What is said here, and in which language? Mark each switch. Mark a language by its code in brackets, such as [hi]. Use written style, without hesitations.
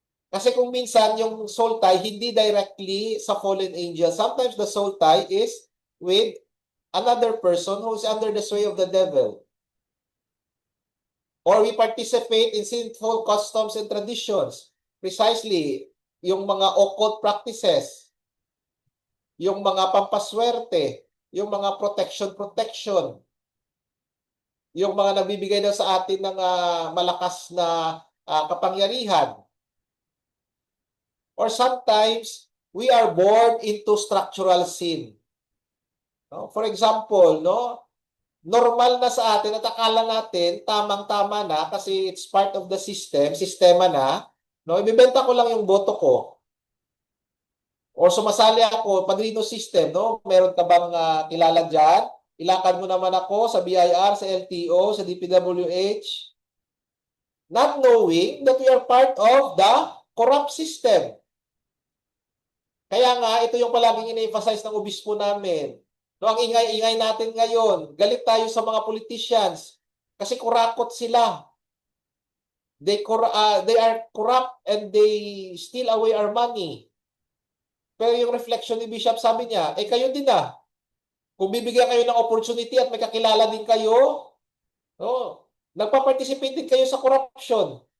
[tl] Kasi kung minsan yung soul tie hindi directly sa fallen angel. [en] Sometimes the soul tie is with another person who is under the sway of the devil. Or we participate in sinful customs and traditions. [tl] Precisely, yung mga occult practices, yung mga pampaswerte, yung mga protection, yung mga nagbibigay daw sa atin ng malakas na kapangyarihan. [en] Or sometimes, we are born into structural sin. [tl] No? For example, no, normal na sa atin at akala natin tamang-tama na kasi [en] it's part of the system, [tl] sistema na, no, ibebenta ko lang yung boto ko. Or sumasali ako, padrino system, no? Meron ka bang kilala dyan? Ilakad mo naman ako sa BIR, sa LTO, sa DPWH. [en] Not knowing that we are part of the corrupt system. [tl] Kaya nga, ito yung palaging ina-emphasize ng obispo namin. No, ang ingay-ingay natin ngayon, galit tayo sa mga politicians kasi kurakot sila. [en] They are corrupt and they steal away our money. [tl] Pero yung reflection ni Bishop, sabi niya, kayo din na. Kung bibigyan kayo ng opportunity at may kakilala din kayo, no, nagpa-participate din kayo sa corruption.